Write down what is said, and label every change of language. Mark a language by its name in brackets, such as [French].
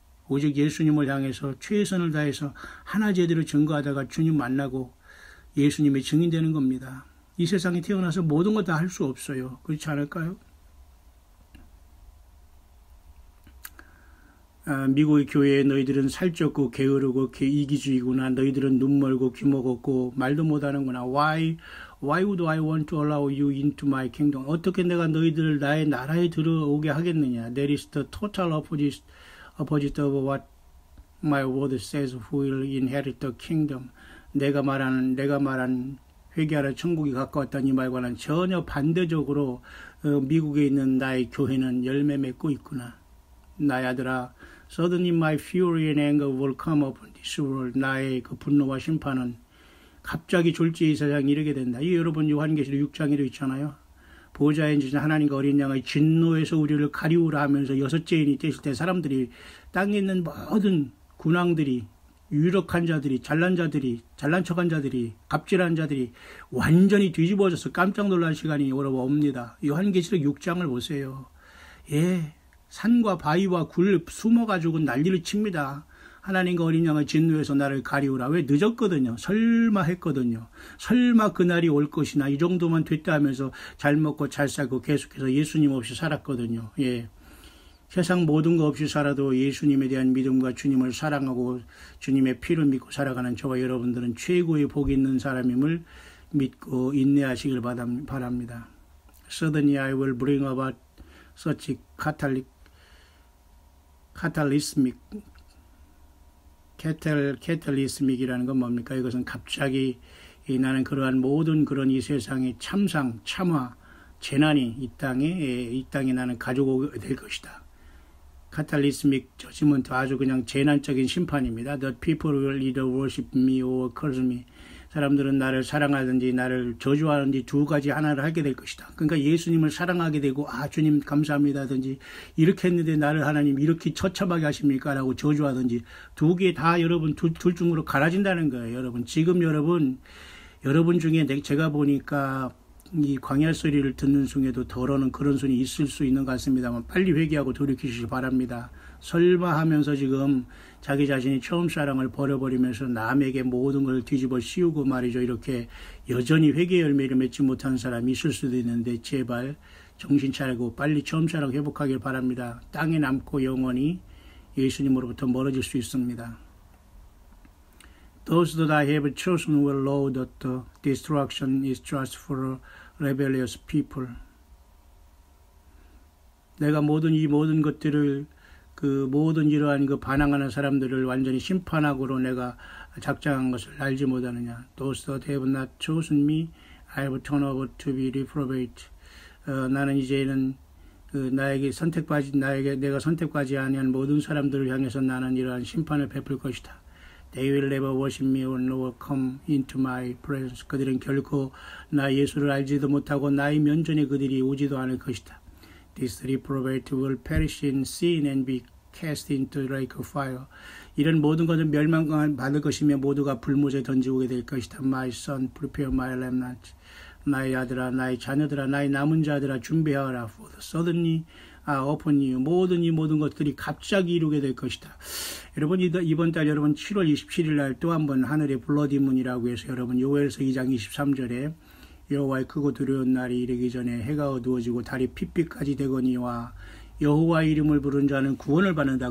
[Korean] 오직 예수님을 향해서 최선을 다해서 하나 제대로 증거하다가 주님 만나고 예수님의 증인되는 겁니다. 이 세상에 태어나서 모든 걸 다 할 수 없어요. 그렇지 않을까요? 미국의 교회에 너희들은 살쪘고 게으르고 이기주의구나. 너희들은 눈 멀고 귀 먹었고 말도 못하는구나. [English] Why would I want to allow you into my kingdom? [Korean] 어떻게 내가 너희들을 나의 나라에 들어오게 하겠느냐. [English] That is the total opposite of what my word says who will inherit the kingdom. [Korean] 내가 말한 회개하라 천국이 가까웠다는 이 말과는 전혀 반대적으로 미국에 있는 나의 교회는 열매 맺고 있구나. 나의 아들아, [English] suddenly my fury and anger will come upon this world. [Korean] 나의 그 분노와 심판은 갑자기 졸지에 이 세상에 이르게 된다. 이 여러분 요한계시록 6장에도 있잖아요. 보좌에 앉으신 하나님과 어린 양의 진노에서 우리를 가리우라 하면서 6째인이 되실 때 사람들이 땅에 있는 모든 군왕들이, 유력한 자들이, 잘난 자들이, 잘난 척한 자들이, 갑질한 자들이 완전히 뒤집어져서 깜짝 놀란 시간이 여러분 옵니다. 요한계시록 6장을 보세요. 예, 산과 바위와 굴 숨어가지고 난리를 칩니다. 하나님과 어린 양의 진노에서 나를 가리우라. 왜? 늦었거든요. 설마 했거든요. 설마 그날이 올 것이나 이 정도만 됐다 하면서 잘 먹고 잘 살고 계속해서 예수님 없이 살았거든요. 예. 세상 모든 거 없이 살아도 예수님에 대한 믿음과 주님을 사랑하고 주님의 피를 믿고 살아가는 저와 여러분들은 최고의 복이 있는 사람임을 믿고 인내하시길 바랍니다. [English] Suddenly I will bring about such catalysmic이라는 [Korean] 건 뭡니까? 이것은 갑자기 나는 그러한 모든 그런 이 세상의 참상, 참화, 재난이 이 땅에 나는 가져오게 될 것이다. 카탈리스믹 저지먼트 아주 그냥 재난적인 심판입니다. [English] The people will either worship me or curse me. [Korean] 사람들은 나를 사랑하든지 나를 저주하든지 두 가지 하나를 하게 될 것이다. 그러니까 예수님을 사랑하게 되고 주님 감사합니다든지 이렇게 했는데 나를 하나님 이렇게 처참하게 하십니까? 라고 저주하든지 두 개 다 여러분 둘 중으로 갈라진다는 거예요. 여러분 지금 여러분 중에 제가 보니까 이 광야 소리를 듣는 중에도 덜어는 그런 손이 있을 수 있는 것 같습니다만 빨리 회개하고 돌이키시기 바랍니다. 설마 하면서 지금 자기 자신이 처음 사랑을 버려버리면서 남에게 모든 걸 뒤집어 씌우고 말이죠. 이렇게 여전히 회개 열매를 맺지 못한 사람이 있을 수도 있는데 제발 정신 차리고 빨리 처음 사랑 회복하길 바랍니다. 땅에 남고 영원히 예수님으로부터 멀어질 수 있습니다. [English] Those that I have chosen will know that the destruction is just for rebellious people. [Korean] 내가 이 모든 것들을 모든 이러한 반항하는 사람들을 완전히 심판하고로 내가 작정한 것을 알지 못하느냐. [English] Those that have not chosen me, I have turned over to be reprobate. [Korean] 나는 이제는 내가 선택하지 아니한 모든 사람들을 향해서 나는 이러한 심판을 베풀 것이다. [English] They will never worship me or nor come into my presence. [Korean] 그들은 결코 나 예수를 알지도 못하고 나의 면전에 그들이 오지도 않을 것이다. [English] This reprobate will perish in sin and be cast into the lake of fire. [Korean] 이런 모든 것은 멸망을 받을 것이며 모두가 불못에 던지오게 될 것이다. [English] My son, prepare my remnant. [Korean] 나의 아들아, 나의 자녀들아, 나의 남은 자들아 준비하라. [English] For the suddenly upon you. [Korean] 모든 것들이 갑자기 이루게 될 것이다. 여러분 이번 달 여러분 7월 27일 날 또 한 번 하늘의 블러디문이라고 해서 여러분 요엘서 2장 23절에 여호와의 크고 두려운 날이 이르기 전에 해가 어두워지고 달이 핏빛까지 되거니와 여호와의 이름을 부른 자는 구원을 받는다.